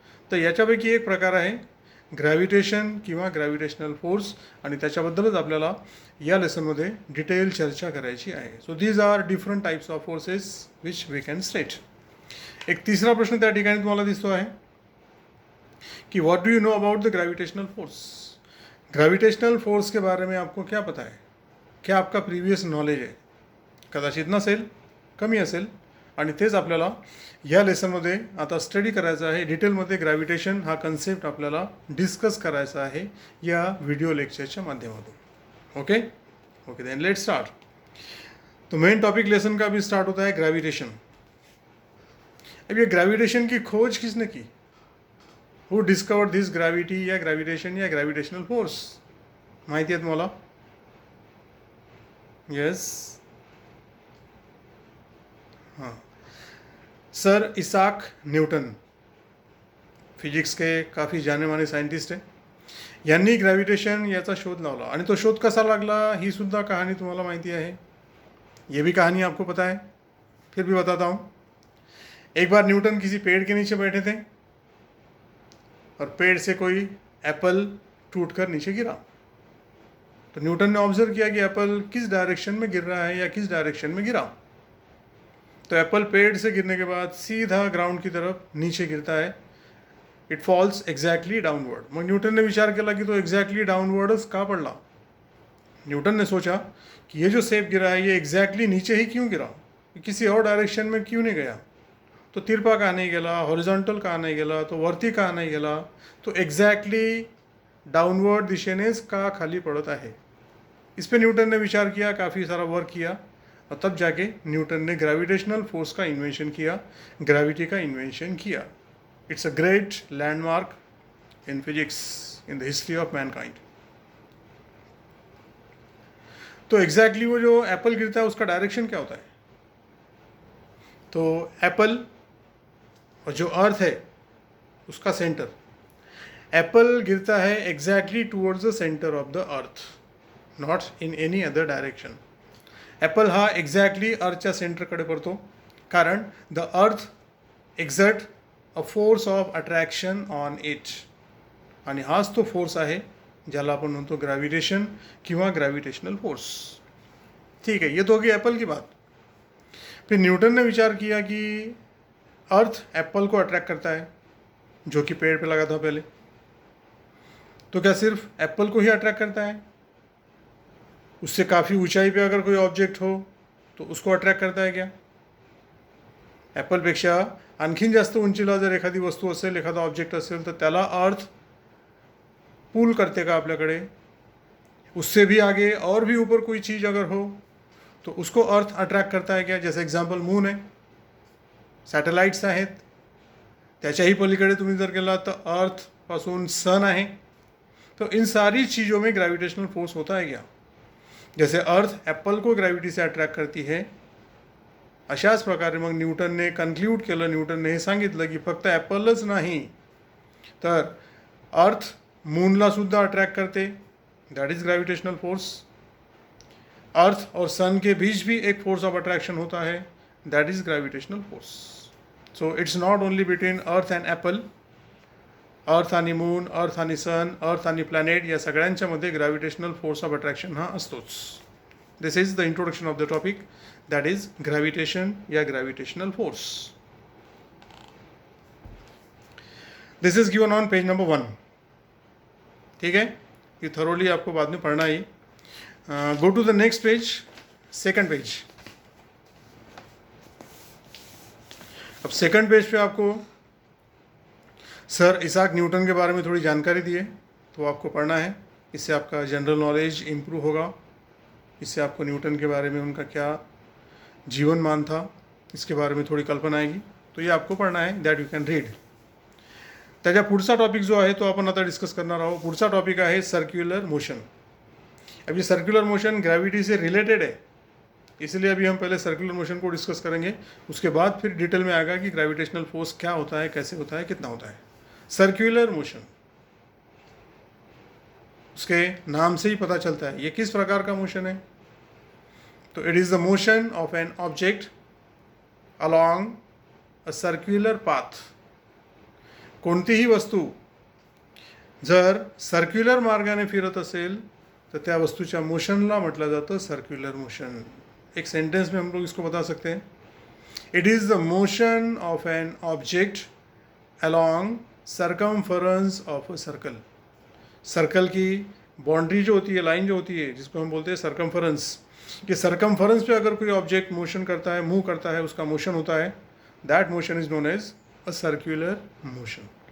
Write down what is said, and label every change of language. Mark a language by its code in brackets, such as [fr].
[mr] तर याच्यापैकी एक प्रकार आहे ग्रॅव्हिटेशन किंवा ग्रॅव्हिटेशनल फोर्स, आणि त्याच्याबद्दलच आपल्याला या लेसनमध्ये डिटेल चर्चा करायची आहे. [en] So these are different types of forces which we can state. [mr] एक तिसरा प्रश्न त्या ठिकाणी तुम्हाला दिसतो आहे कि [en] What do you know about the gravitational force. [hi] Gravitational force के बारे में आपको क्या पता है, क्या आपका प्रीवियस नॉलेज है. [mr] कदाचित नसेल, कमी असेल, आणि तेच आपल्याला या लेसनमध्ये आता स्टडी करायचं आहे. डिटेलमध्ये ग्रॅव्हिटेशन हा कन्सेप्ट आपल्याला डिस्कस करायचा आहे या व्हिडिओ लेक्चरच्या माध्यमातून. [en] Okay okay, then let's start. [hi] तो मेन टॉपिक लेसन का भी स्टार्ट होता है ग्रेविटेशन. अब ये ग्रेविटेशन की खोज किसने की? [en] Who discovered this gravity या gravitation या gravitational force? [mr] माहिती आहे तुम्हाला? [hi] यस, हां, सर इसाक न्यूटन, फिजिक्स के काफ़ी जाने माने सायंटिस्ट आहे. [mr] यांनी ग्रॅव्हिटेशन याचा शोध लावला. आणि तो शोध कसा लागला ही सुद्धा कहानी तुम्हाला माहिती आहे. [hi] ये भी कहानी आपको पता है, फिर भी बताता हूँ. एक बार न्यूटन किसी पेड़ के नीचे बैठे थे और पेड़ से कोई एप्पल टूटकर नीचे गिरा. तो न्यूटन ने ऑब्जर्व किया कि एप्पल किस डायरेक्शन में गिर रहा है या किस डायरेक्शन में गिरा. तो एप्पल पेड़ से गिरने के बाद सीधा ग्राउंड की तरफ नीचे गिरता है. [en] It falls exactly downward. [mr] मग न्यूटन ने विचार केला कि तो एक्झॅक्टली डाउनवर्डच का पडला. [hi] न्यूटन ने सोचा कि ये जो सेब गिरा है ये एग्जैक्टली नीचे ही क्यों गिरा, किसी और डायरेक्शन में क्यों नहीं गया. [mr] तो तिरपा का नहीं गेला, हॉरिझॉन्टल का नहीं गेला, तो वरती का नहीं गेला, तो एग्जैक्टली डाउनवर्ड दिशेनेच का खाली पड़त आहे. [hi] इस पर न्यूटन ने विचार किया, काफ़ी सारा वर्क किया और तब जाके न्यूटन ने ग्रेविटेशनल फोर्स का इन्वेंशन किया, ग्रेविटी का इन्वेंशन किया. [en] It's a great landmark in physics in the history of mankind. [hi] तो एग्जैक्टली वो जो एप्पल गिरता है उसका डायरेक्शन क्या होता है? तो एप्पल और जो अर्थ है उसका सेंटर, एप्पल गिरता है exactly [en] Towards the centre of the earth, not in any other direction. [mr] Apple हा एक्झॅक्टली अर्थच्या सेंटरकडे पडतो, कारण [en] The earth exert a force of attraction on it. [mr] आणि हाच तो फोर्स आहे ज्याला आपण म्हणतो ग्रॅव्हिटेशन किंवा ग्रॅव्हिटेशनल फोर्स. [hi] ठीक है, ये तो होगी एप्पल की बात. फिर न्यूटन ने विचार किया कि अर्थ एप्पल को अट्रैक्ट करता है जो कि पेड़ पे लगा था पहले. तो क्या सिर्फ एप्पल को ही अट्रैक्ट करता है? उससे काफ़ी ऊंचाई पे अगर कोई ऑब्जेक्ट हो तो उसको अट्रॅक्ट करता है क्या? [mr] ॲपलपेक्षा आणखीन जास्त उंचीला जर एखादी वस्तू असेल, एखादा ऑब्जेक्ट असेल, तर त्याला अर्थ पुल करते का आपल्याकडे? [hi] उससे भी आगे और भी ऊपर कोई चीज़ अगर हो तो उसको अर्थ अट्रॅक्ट करता है क्या? [mr] जैसे एग्जाम्पल मून आहे, सॅटेलाइट्स आहेत, त्याच्याही पलीकडे तुम्ही जर गेला तर अर्थपासून सन आहे. [hi] तो इन सारी चीज़ों में ग्रेविटेशनल फोर्स होता है क्या? जैसे अर्थ एप्पल को ग्रॅव्हिटी से अट्रॅक्ट करती है, [mr] अशाच प्रकारे मग न्यूटनने कन्क्ल्यूड केलं, न्यूटनने हे सांगितलं की फक्त ॲपलच नाही तर अर्थ मूनला सुद्धा अट्रॅक्ट करते, [en] That is gravitational force. [hi] अर्थ और सन के बीच भी एक फोर्स ऑफ अट्रैक्शन होता है, [en] That is gravitational force. So it's not only between earth and apple. [mr] अर्थ आणि मून, अर्थ आणि सन, अर्थ आणि प्लॅनेट या सगळ्यांच्या मध्ये ग्रॅव्हिटेशनल फोर्स ऑफ अट्रॅक्शन हा असतोच. [en] This is the introduction of the topic, that is gravitation या gravitational force. This is given on page number 1. [hi] ठीक है, ये थरोली आपको बाद में पढ़ना ही. [en] Go to the next page, second page. [hi] अब सेकंड पेज पे आपको सर इसाक न्यूटन के बारे में थोड़ी जानकारी दी है, तो आपको पढ़ना है. इससे आपका जनरल नॉलेज इम्प्रूव होगा. इससे आपको न्यूटन के बारे में, उनका क्या जीवन मान था, इसके बारे में थोड़ी कल्पना आएगी. तो ये आपको पढ़ना है, [en] That you can read. [mr] त्याच्या पुढचा टॉपिक जो आहे तो आपण आता डिस्कस करणार आहोत. पुढचा टॉपिक आहे सर्क्युलर मोशन. [hi] अब ये सर्कुलर मोशन ग्रेविटी से रिलेटेड है, इसलिए अभी हम पहले सर्कुलर मोशन को डिस्कस करेंगे. उसके बाद फिर डिटेल में आएगा कि ग्रेविटेशनल फोर्स क्या होता है, कैसे होता है, कितना होता है. सर्कुलर मोशन, उसके नाम से ही पता चलता है ये किस प्रकार का मोशन है. [en] तो it is the motion of an object along a circular path. [mr] कोणतीही वस्तू जर सर्क्युलर मार्गाने फिरत असेल तर त्या वस्तूच्या मोशनला म्हटलं जातं सर्क्युलर मोशन. [hi] एक सेंटेंस में हम लोग इसको बता सकते हैं. [en] It is the motion of an object along circumference of a circle. [hi] Circle की बाउंड्री जो होती है, लाइन जो होती है, जिसको हम बोलते हैं सरकमफरेंस, कि सरकमफरेंस पे अगर कोई ऑब्जेक्ट मोशन करता है, मूव करता है, उसका मोशन होता है, [en] That motion is known as a circular motion.